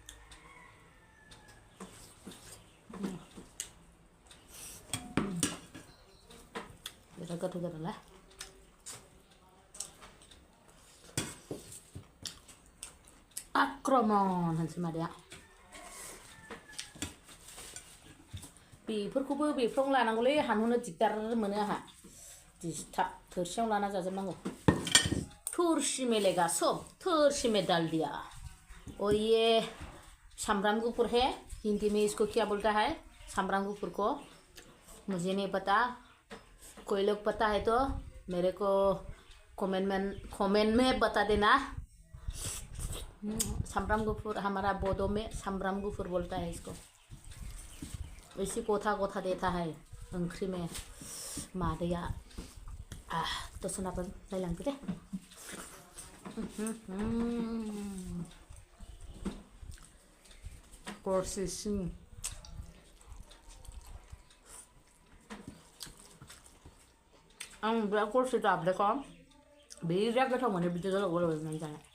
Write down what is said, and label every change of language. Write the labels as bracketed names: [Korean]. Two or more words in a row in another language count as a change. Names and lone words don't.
[Bodo] बिराद गोथाव जादोंलै आक्रमन होनसै मादैया बेफोरखौबो बेफ्रावनो लानांगौलै हानहरनो दिगदार मोनो आंहा दिसथाब थोरसियाव लाना जाजोबनांगौ [Hindi] थोरसि में लेगा सब थोरसि में डाल दिया और ये [Bodo] सामब्राम गुफुर [Hindi] है हिंदी में इसको क्या बोलता है [Bodo] सामब्राम गुफुर [Hindi] को मुझे नहीं पता कोई लोग पता है तो मेरे को कमेंट में बता देना [Bodo] सामब्राम गुफुर [Hindi] हमारा बोडो में [Bodo] सामब्राम गुफुर [Hindi] बोलता है इसको इसी गोथा गोथा देता है ओंख्रि में [Bodo] मादैया [Hindi] तो [Bodo] सोनाफोर नायलांदो दे गरसेसिम आं बिराद गरसे जाब्लेखौ बिराद गोथाव मोनो बिदि गोलाव गोलाव जानो